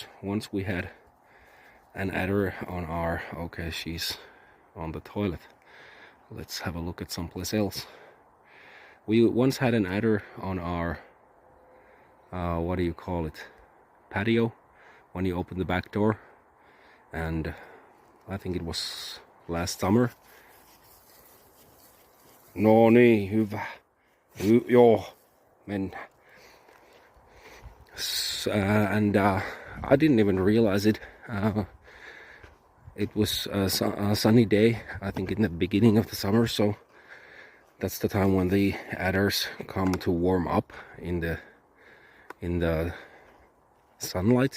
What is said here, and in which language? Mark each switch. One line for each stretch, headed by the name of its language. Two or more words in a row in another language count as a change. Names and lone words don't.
English: Once we had an adder on our, okay, she's on the toilet. Let's have a look at someplace else. We once had an adder on our, what do you call it, patio, when you open the back door, and I think it was last summer.
Finnish: No niin, hyvä. Joo, mennään.
English: And I didn't even realize it. It was a sunny day, I think in the beginning of the summer, so that's the time when the adders come to warm up in the sunlight.